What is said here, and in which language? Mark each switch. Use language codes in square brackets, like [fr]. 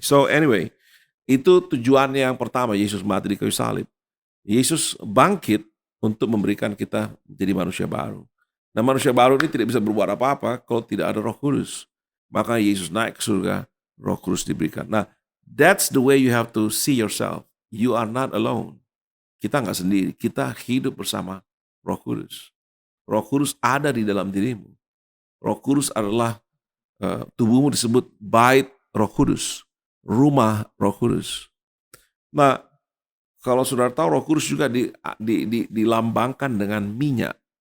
[en] So anyway, [id] itu tujuannya yang pertama, Yesus mati di kayu salib. Yesus bangkit untuk memberikan kita menjadi manusia baru. Nah, manusia baru ini tidak bisa berbuat apa-apa kalau tidak ada Roh Kudus. Maka Yesus naik ke surga, Roh Kudus diberikan. [en] Nah, that's the way you have to see yourself. You are not alone. [id] Kita nggak sendiri, kita hidup bersama Roh Kudus. Roh Kudus ada di dalam dirimu. Roh Kudus adalah tubuhmu disebut bait Roh Kudus, rumah Roh Kudus. Nah, kalau saudara tahu, Roh Kudus juga dilambangkan dengan minyak.